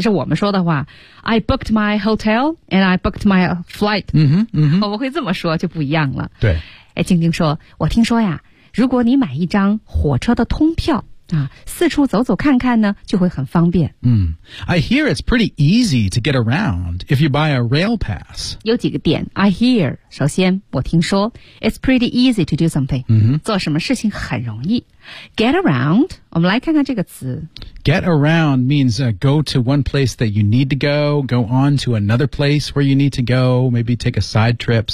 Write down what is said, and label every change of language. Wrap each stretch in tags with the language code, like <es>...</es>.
<zh>是我们说的话</zh> <en>I booked my hotel and I booked my flight.</en> <zh>我会这么说就不一样了。对。静静说我听说呀如果你买一张火车的通票啊四处走走看看呢就会很方便。</zh> <en>I hear it's pretty easy to get around if you buy a rail pass.</en> <zh>有几个点</zh> <en>I hear,</en> <zh>首先我听说</zh> <en>it's pretty easy to do something.、</en> <zh>做什么事情很容易。</zh> <en>Get around,</en> <zh>我们来看看这个词。</zh> <en>Get around means、go to one place that you need to go, go on to another place where you need to go, maybe take a side trip.</en>